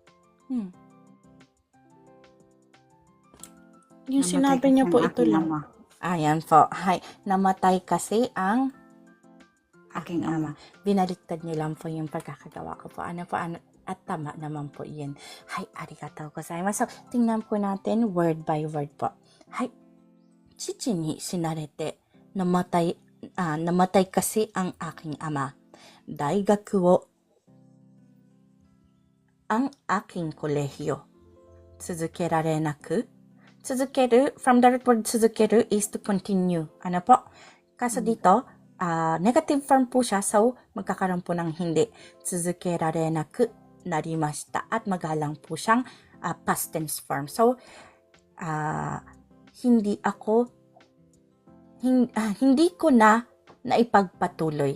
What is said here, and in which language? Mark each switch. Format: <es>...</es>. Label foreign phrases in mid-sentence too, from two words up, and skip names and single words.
<tl>Yung Namatay sinabi kasi niyo po ang ito aking lang. ama. Ayan po. Hay, namatay kasi ang Aking ama. Binaliktad niyo lang po yung pagkakagawa ko po. At tama naman po yun. Hay,</tl> <ja>ありがとうございます.</ja> <tl>So, tingnan po natin</tl> <en>word by word</en> <tl>po. Hay,</tl> <ja>父に死なれて,</ja> <tl>namatay kasi ang aking ama.</tl> <ja>大学を,</ja> <tl>ang aking kolehiyo.</tl> <ja>続けられなく.</ja> <en>Tsuzukeru, from the root word tsuzukeru is to continue.</en> <tl>Ano po? Kaso dito,</tl> <en>negative form</en> <tl>po siya, so magkakaroon po ng hindi.</tl> <ja>続けられなくなりました.</ja> <tl>At magalang po siyang</tl> <en>past tense form.</en> <tl>So, hindi ko na naipagpatuloy.</tl>